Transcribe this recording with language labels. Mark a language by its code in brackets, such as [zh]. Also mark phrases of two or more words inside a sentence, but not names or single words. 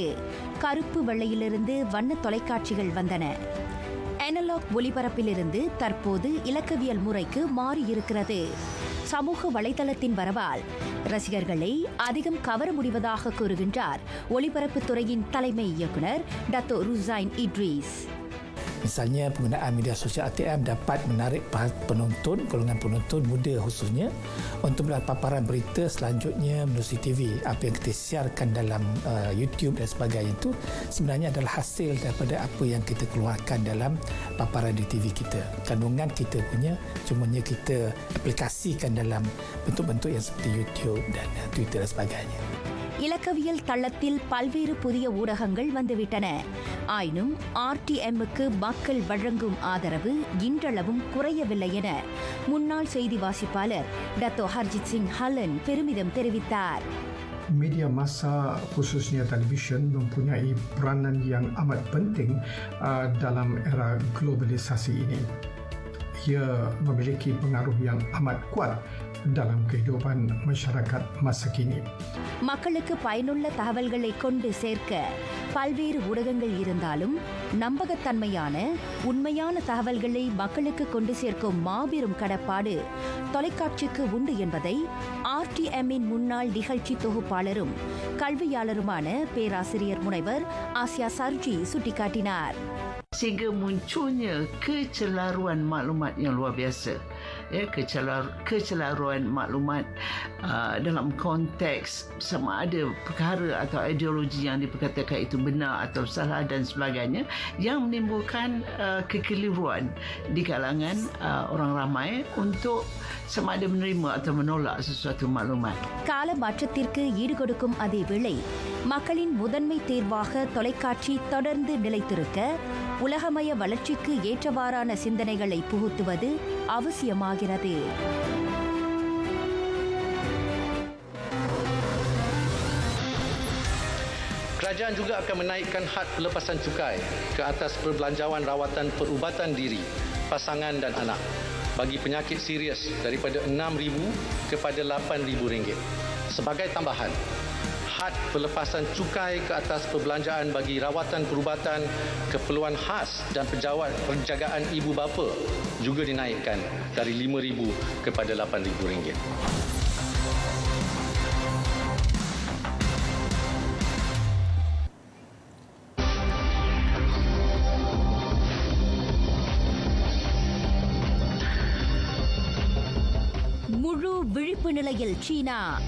[ta] கருப்பு வெள்ளையிலிருந்து வண்ண தொலைக்காட்சிகள் வந்தன. அனலாக் ஒளிபரப்பிலிருந்து தற்போது இலக்கவியல் முறைக்கு மாறியிருக்கிறது. சமூக வலைதளத்தின் வரவால் ரசிகர்களை அதிகம் கவர முடிவதாக கூறுகின்றார் ஒளிபரப்புத்துறையின் தலைமை இயக்குனர் டத்தோ ருசைன் இட்ரீஸ். [ms] Misalnya penggunaan media sosial ATM dapat menarik penonton, golongan penonton muda khususnya untuk melihat paparan berita selanjutnya melalui TV. Apa yang kita siarkan dalam YouTube dan sebagainya itu sebenarnya adalah hasil daripada apa yang kita keluarkan dalam paparan di TV kita. Kandungan kita punya, cumanya kita aplikasikan dalam bentuk-bentuk yang seperti YouTube dan Twitter dan sebagainya. [ta] இலக்கவியல் தளத்தில் பல்வேறு புதிய ஊடகங்கள் வந்துவிட்டன. ஆயினும் RTMக்கு மக்கள் வழங்கும் ஆதரவு இன்றளவும் குறையவில்லை என முன்னாள் செய்தி வாசிப்பாளர் டத்தோ ஹர்ஜித் சிங் ஹலன் பெருமிதம் தெரிவித்தார். [ms] Media massa khususnya televisyen mempunyai peranan yang amat penting dalam era globalisasi ini. Ia memiliki pengaruh yang amat kuat dalam kehidupan masyarakat masa kini. [ta] மக்களுக்கு பயனுள்ள தகவல்களை கொண்டு சேர்க்க பல்வேறு ஊடகங்கள் இருந்தாலும் நம்பகத்தன்மையான உண்மையான தகவல்களை மக்களுக்கு கொண்டு சேர்க்கும் மாபெரும் கடப்பாடு தொலைக்காட்சிக்கு உண்டு என்பதை RTMின் முன்னாள் நிகழ்ச்சி தொகுப்பாளரும் கல்வியாளருமான பேராசிரியர் முனைவர் ஆசியா சர்ஜி சுட்டிக்காட்டினார். [ms] Sehingga munculnya kecelaruan maklumat yang luar biasa, kecelaruan maklumat dalam konteks sama ada perkara atau ideologi yang diperkatakan itu benar atau salah dan sebagainya, yang menimbulkan kekeliruan di kalangan orang ramai untuk sama ada menerima atau menolak sesuatu maklumat. [ta] கால மாற்றத்திற்கு ஈடுகொடுக்கும் அதே வேளை மக்களின் முதன்மை தேர்வாக தொலைக்காட்சி தொடர்ந்து நிலைத்திருக்க உலகமய வளர்ச்சிக்கு ஏற்றவாறான சிந்தனைகளை புகுத்துவது அவசியமாகிறது. [ms] Kerajaan juga akan menaikkan had pelepasan cukai ke atas perbelanjawan rawatan perubatan diri, pasangan dan anak bagi penyakit serius daripada RM6,000 kepada RM8,000. Sebagai tambahan, had pelepasan cukai ke atas perbelanjaan bagi rawatan perubatan, keperluan khas dan pejabat penjagaan ibu bapa juga dinaikkan dari RM5,000 kepada RM8,000. [ta] முழு விழிப்பு நிலையில் சீனா.